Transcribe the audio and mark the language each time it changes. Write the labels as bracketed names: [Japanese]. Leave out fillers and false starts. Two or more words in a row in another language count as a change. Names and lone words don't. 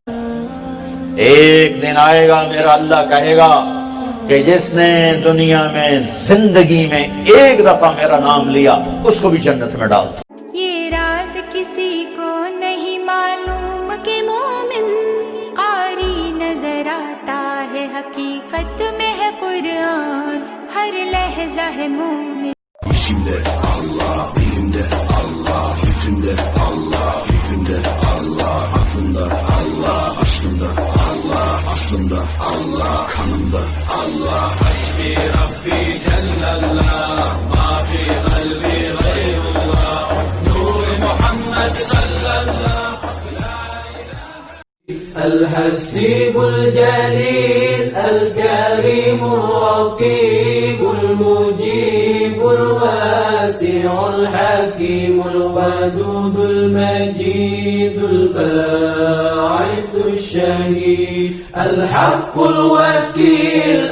[Urdu] ایک دن آئے گا میرا اللہ کہے گا کہ جس نے دنیا میں زندگی میں ایک دفعہ میرا نام لیا اس کو بھی جنت میں ڈال. یہ راز کسی کو نہیں معلوم کہ مومن قاری نظر آتا ہے، حقیقت میں ہے قرآن، ہر لحظہ ہے مومن. [Turkish] İşimde Allah, dilimde Allah, fikrimde Allah, fikrimde Allah, aklımda Allah, aşkımda Allah, aslımda Allah, kanımda Allah. [Arabic] حسبي ربي جل الله ما في قلبي غير الله نور محمد صلى الله. الحسيب الجليل الكريم الرقيب المجيب الواسع الواسع الحكيم الودود المجيد الباعث الشهيد الحق الوكيل